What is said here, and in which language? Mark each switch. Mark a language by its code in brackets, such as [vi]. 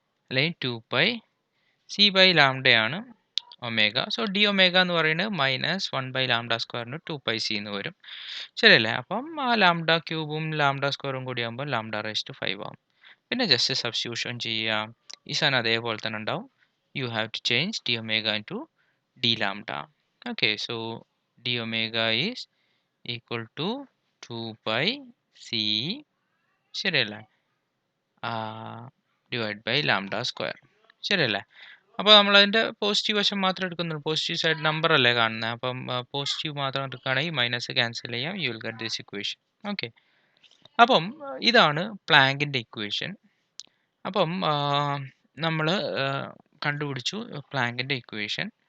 [ml] അല്ലെങ്കിൽ 2 pi C by ലാംഡയാണ് omega. So D omega എന്ന് പറയുന്നത് മൈനസ് 1 ബൈ ലാംഡ സ്ക്വയറിന് 2 പൈ സി എന്ന് വരും. ശരിയല്ലേ? അപ്പം ആ ലാംഡ ക്യൂബും ലാംഡ സ്ക്വയറും കൂടി ആകുമ്പോൾ ലാംഡ റൈസ് ടു 5 ആവും. പിന്നെ ജസ്റ്റ് സബ്സ്റ്റിറ്റ്യൂഷൻ ചെയ്യുക. ഈ സാധനം അതേപോലെ തന്നെ ഉണ്ടാവും. [en] you have to change d omega into d lambda. Okay, so d omega is equal to 2 pi c ശരിയല്ലേ divide by lambda square ശരിയല്ലേ. [ml] അപ്പോൾ നമ്മൾ അതിൻ്റെ പോസിറ്റീവ് വശം മാത്രം എടുക്കുന്നുള്ളൂ. പോസിറ്റീവ് സൈഡ് നമ്പർ അല്ലേ കാണുന്നത്. അപ്പം പോസിറ്റീവ് മാത്രം എടുക്കുകയാണെങ്കിൽ മൈനസ് ക്യാൻസൽ ചെയ്യാം. [en] You will get this equation. [ml] Okay, അപ്പം ഇതാണ് പ്ലാങ്കിൻ്റെ ഇക്വേഷൻ. അപ്പം നമ്മൾ കണ്ടുപിടിച്ചു പ്ലാങ്കിൻ്റെ ഇക്വേഷൻ.